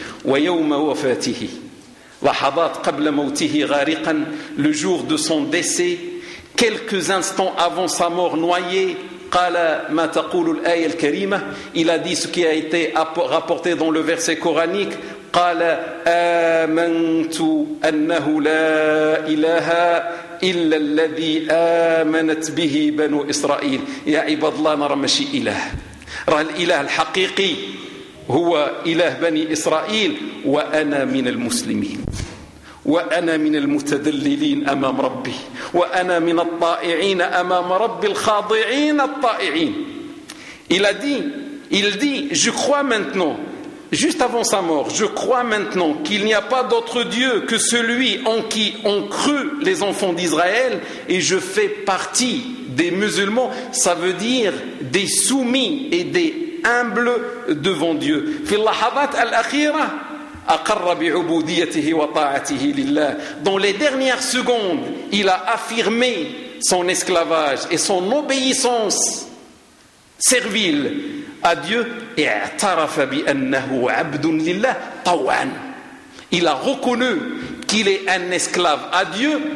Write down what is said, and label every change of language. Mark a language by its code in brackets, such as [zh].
[ar] ويوم وفاته, لحظات قبل موته غارقا, [fr] le jour de son décès, quelques instants avant sa mort noyé, [ar] قال ما تقول الآية الكريمة, [fr] il a dit ce qui a été rapporté dans le verset coranique, [ar] قال آمنت أنه لا إله إلا الذي آمنت به بنو إسرائيل. يا عباد الله, نرى ماشي إله, راه الإله الحقيقي هو إله بني إسرائيل, وأنا من المسلمين, وأنا من المتذللين أمام ربي, وأنا من الطائعين أمام ربي الخاضعين الطائعين. [fr] Il dit je crois maintenant, juste avant sa mort, je crois maintenant qu'il n'y a pas d'autre Dieu que celui en qui ont cru les enfants d'Israël, et je fais partie des musulmans, ça veut dire des soumis et des humbles devant Dieu. [ar] في اللحظات الأخيرة أقر بعبوديته وطاعته لله. [fr] Dans les dernières secondes, il a affirmé son esclavage et son obéissance servile à Dieu. [ar] اعترف بأنه عبد لله طوعا. [fr] Il a reconnu qu'il est un esclave à Dieu.